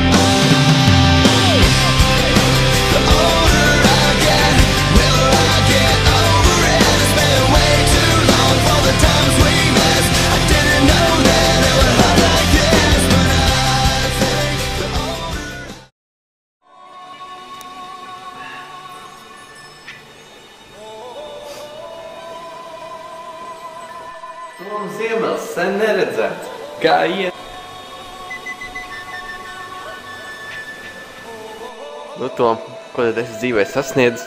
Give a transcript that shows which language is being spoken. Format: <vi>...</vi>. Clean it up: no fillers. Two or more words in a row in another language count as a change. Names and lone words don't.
<en>The older I get, will I get over it? It's been way too long for the times we missed. I didn't know that it would hurt like this, but I think the older.</en> <lv>Mums iemels sen neredzēts. Kā iet? Nu, Tom, ko tad esi dzīvē sasniedzis?</lv>